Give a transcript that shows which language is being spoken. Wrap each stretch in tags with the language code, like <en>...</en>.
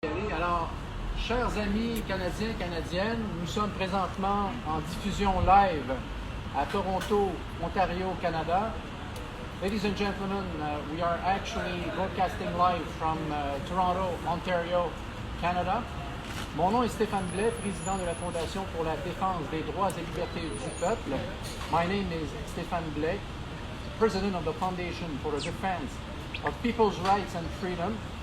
<fr>Alors, chers amis canadiens, canadiennes, nous sommes présentement en diffusion live à Toronto, Ontario, Canada.</fr> <en>Ladies and gentlemen, we are actually broadcasting live from Toronto, Ontario, Canada.</en> <fr>Mon nom est Stéphane Blais, président de la Fondation pour la défense des droits et libertés du peuple.</fr> <en>My name is Stéphane Blais, president of the Foundation for the Defense of People's Rights and Freedom.</en>